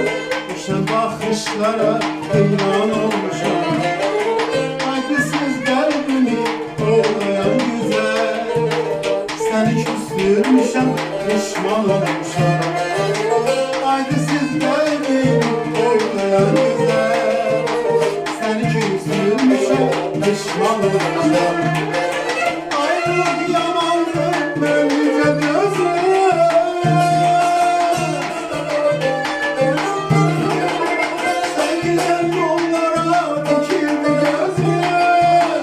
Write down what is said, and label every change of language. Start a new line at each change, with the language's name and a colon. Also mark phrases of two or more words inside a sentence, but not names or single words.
Azerbaijani: Uçan bakışlara heyran olmuşam. Aygısız qəlbimi ovlayan güzel, səni küstürmüşəm, pişman olmuşam. Aygısız qəlbimi ovlayan güzel, səni küstürmüşəm, pişman olmuşam.
Turkish: Ayrılık yamandır, böylece gözler. Sen giden yollara dikildi gözler.